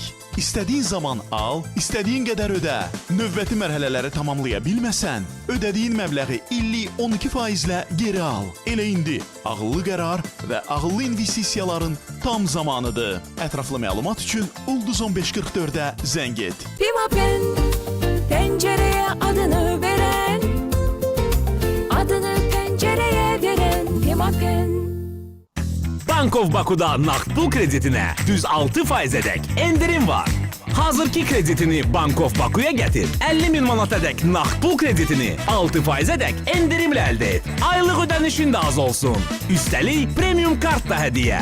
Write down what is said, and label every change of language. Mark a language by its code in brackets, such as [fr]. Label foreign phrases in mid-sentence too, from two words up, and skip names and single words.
[az] İstədiyin zaman al, istədiyin qədər ödə. Növbəti mərhələləri tamamlaya bilməsən, ödədiyin məbləği illik 12%-lə geri al. Elə indi ağıllı qərar və ağıllı investisiyaların tam zamanıdır. Ətraflı məlumat üçün Ulduz 1544-ə zəng et. [tr] Pimapen, pencereye adını veren, adını pencereye veren Pimapen. [az] Bank of Baku'da naqd pul kreditinə düz 6%-ədək endirim var. Hazırki kreditini Bank of Baku'ya gətir. 50.000 manatadək naqd pul kreditini 6%-ədək endirimlə əldə et. Aylıq ödənişin də az olsun. Üstəlik premium kart da hədiyyə.